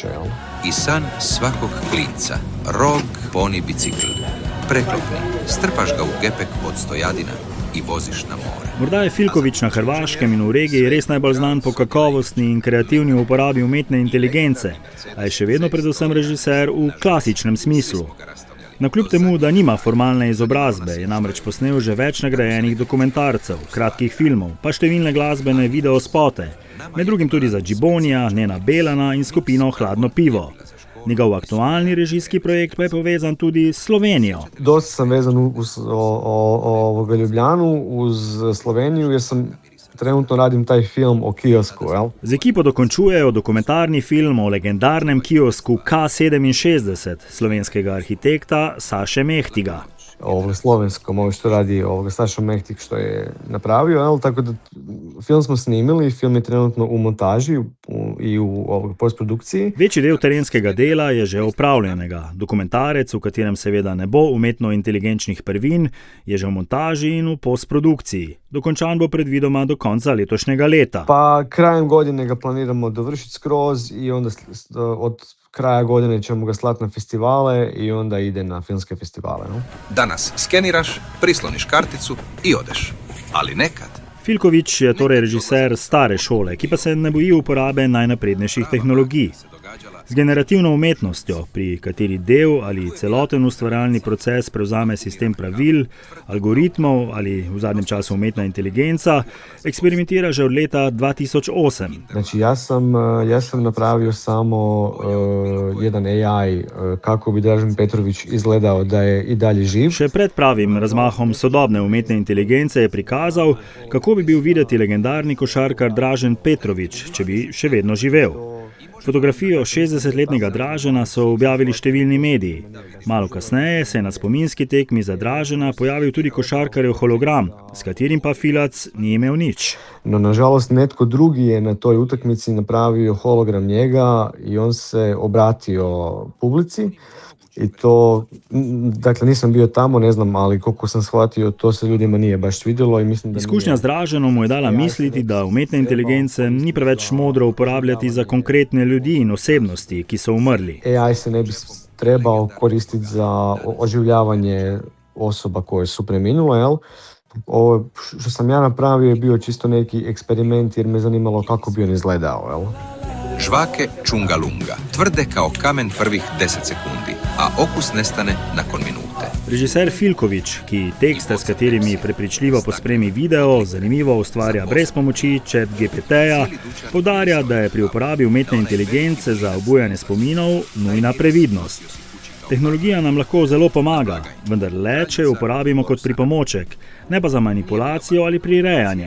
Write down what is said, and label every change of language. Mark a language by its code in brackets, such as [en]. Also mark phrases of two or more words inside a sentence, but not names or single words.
[hr] Jel? I san svakog klinca, rog, poni, bicikl, preklopni, strpaš ga u gepek od stojadina i voziš na more. [sl] Morda je Filković na Hrvaškem in v regiji res najbolj znan po kakovostni in kreativni uporabi umetne inteligence, a je še vedno predvsem režiser v klasičnem smislu. Nakljub temu, da nima formalne izobrazbe, je namreč posnel že več nagrajenih dokumentarcev, kratkih filmov, pa številne glasbene videospote, med drugim tudi za Džibonija, Nena Belana in skupino Hladno pivo. Njegov aktualni režijski projekt pa je povezan tudi s Slovenijo. [hr] Dosta sam vezan uz Ljubljanu, uz Sloveniju, jer trenutno radim taj film o kiosku. Jel? [sl] Z ekipo dokončujejo dokumentarni film o legendarnem kiosku K67 slovenskega arhitekta Saše Mehtiga. [hr] Slovenskom, što radi Saša Mehtig što je napravio, jel? Tako da film smo snimili, film je trenutno u montaži i u postprodukciji. [sl] Večji del terenskega dela je že opravljenega. Dokumentarec, v katerem seveda ne bo umetno inteligenčnih prvin, je že v montaži in v postprodukciji. Dokončan bo predvidoma do konca letošnjega leta. [hr] Pa krajem godine ga planiramo dovršiti skroz i onda od kraja godine ćemo ga slati na festivale i onda ide na filmske festivale. No? Danas skeniraš, prisloniš karticu i odeš. Ali nekad. [sl] Filković je torej režiser stare šole, ki pa se ne boji uporabe najnaprednejših tehnologij. Z generativno umetnostjo, pri kateri del ali celoten ustvarjalni proces prevzame sistem pravil, algoritmov ali v zadnjem času umetna inteligenca, eksperimentira že od leta 2008. [hr] Znači, ja sam napravio samo jedan AI kako bi Dražen Petrović izgledao da je i dalje živ. [sl] Še pred pravim razmahom sodobne umetne inteligence je prikazal, kako bi bil videti legendarni košarkar Dražen Petrović, če bi še vedno živel. Fotografijo 60-letnega Dražena so objavili številni mediji. Malo kasneje se je na spominski tekmi za Dražena pojavil tudi košarkarjev hologram, s katerim pa Filac ni imel nič. [hr] No, nažalost, netko drugi je na toj utakmici napravio hologram njega i on se obratio publici. I to, dakle, nisam bio tamo, ne znam, ali koliko sam shvatio, to se ljudima nije baš svidjelo i mislim da... [sl] Izkušnja s Draženom mu je dala misliti, da umetne inteligence ni preveč modro uporabljati za konkretne ljudi in osebnosti, ki so umrli. [hr] AI se ne bi trebao koristiti za oživljavanje osoba koje su preminule, jel? Ovo što sam ja napravio je bio čisto neki eksperiment jer me zanimalo kako bi on izgledao, jel? Žvake čungalunga, tvrde kao kamen prvih 10 sekundi, a okus nestane nakon minute. [sl] Režiser Filković, ki tekste, s katerimi prepričljivo pospremi video, zanimivo ustvarja brez pomoči ChatGPT-ja, poudarja, da je pri uporabi umetne inteligence za obujanje spominov nujna previdnost. Tehnologija nam lahko zelo pomaga, vendar le, če jo uporabimo kot pripomoček, ne pa za manipulacijo ali prirejanje.